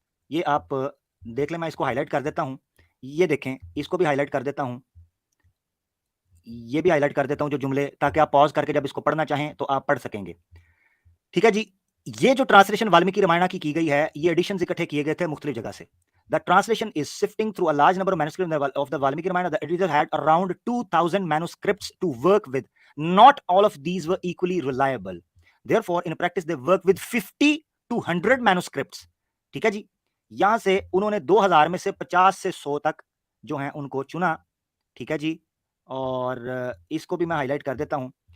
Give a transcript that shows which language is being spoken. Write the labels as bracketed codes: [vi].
[hi] ये आप देख लें, मैं इसको हाईलाइट कर देता हूं। ये देखें, इसको भी हाईलाइट कर देता हूं, ये भी हाईलाइट कर देता हूं जो जुमले, ताकि आप पॉज करके जब इसको पढ़ना चाहें तो आप पढ़ सकेंगे, ठीक है जी? ये जो ट्रांसलेशन वाल्मीकि रामायण की गई है, ये एडिशंस इकट्ठे किए गए थे मुख्तलिफ जगह से। [en] The translation is sifting through a large number of manuscripts of the Valmiki Ramayana. The editor had around 2,000 manuscripts to work with. Not all of these were equally reliable. Therefore, in practice, they worked with 50 to 100 manuscripts. [hi] ठीक है जी? यहां से उन्होंने 2000 में से 50 से 100 तक जो हैं उनको चुना, ठीक है जी? और इसको भी मैं हाईलाइट कर देता हूं।